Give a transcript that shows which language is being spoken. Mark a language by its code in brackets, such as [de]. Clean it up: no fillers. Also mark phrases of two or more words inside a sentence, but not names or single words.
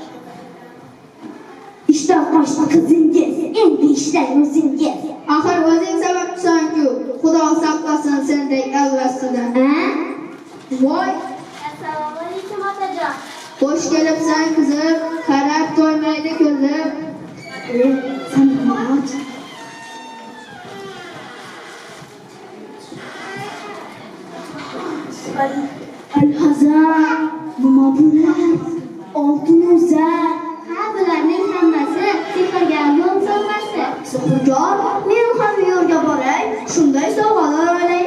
[uz] Ishdan qochdi qizingiz, endi ishlang o'zingiz. Axir o'zing sababchisan-ku. Xudo saqlasin sendek allasidan. Voy, Assalomu alaykum otajon. Xo'sh kelibsan qizim, qarab to'ymaydi ko'zim. [tr] Sen de aç. [uz] Alhazar, nima bular? Oltin o'zar. Ha, bularning hammasi sehrgar yo'l sovg'asi. Sehrgar, men ham yo'lga boray, shunday sovg'alar olay.